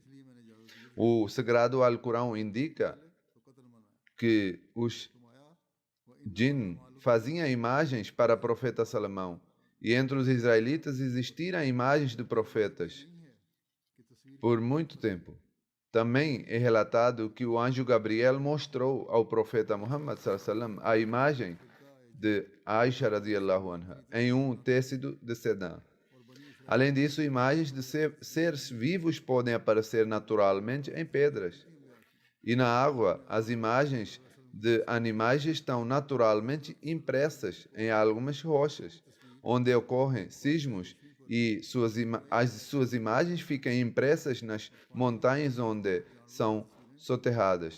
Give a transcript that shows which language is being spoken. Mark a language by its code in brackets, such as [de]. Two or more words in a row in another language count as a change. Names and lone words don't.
[pt] O Sagrado Alcorão indica que os jinn faziam imagens para o profeta Salomão, e entre os israelitas existiram imagens de profetas por muito tempo. Também é relatado que o anjo Gabriel mostrou ao profeta Muhammad sallam a imagem de Aisha [ar] رضي الله عنها [pt] em um tecido de sedã. Além disso, imagens de seres vivos podem aparecer naturalmente em pedras. E na água, as imagens de animais estão naturalmente impressas em algumas rochas, onde ocorrem sismos, e as suas imagens ficam impressas nas montanhas onde são soterradas.